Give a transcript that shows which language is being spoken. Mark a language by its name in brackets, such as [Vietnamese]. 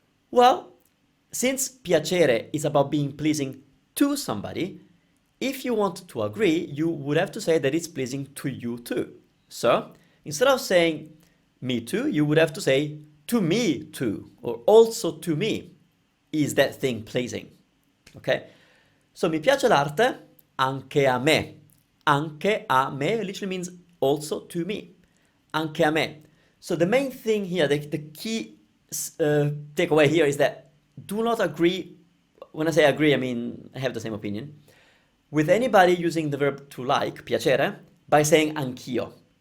[English] Well, since piacere is about being pleasing to somebody, if you want to agree, you would have to say that it's pleasing to you too. So instead of saying me too, you would have to say to me too, or also to me is that thing pleasing. Okay? [Italian] So mi piace l'arte, anche a me. Anche a me [English] literally means also to me. Anche a me. So the main thing here, the key takeaway here is that do not agree. When I say agree, I mean I have the same opinion with anybody using the verb to like, piacere, by saying anch'io.